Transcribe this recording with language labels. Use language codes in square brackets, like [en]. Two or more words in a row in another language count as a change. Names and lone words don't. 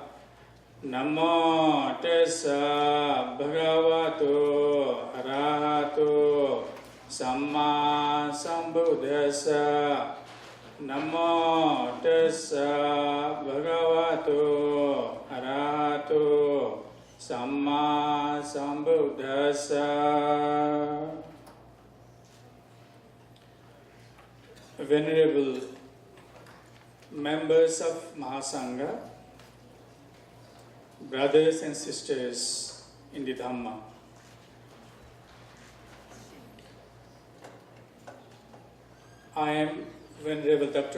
[pi] Namo tassa bhagavato arahato samma sambuddhassa. Namo tassa bhagavato arahato Samma Sambuddhassa. [en] Venerable members of Mahasangha, brothers and sisters in the Dhamma, I am Venerable Dr.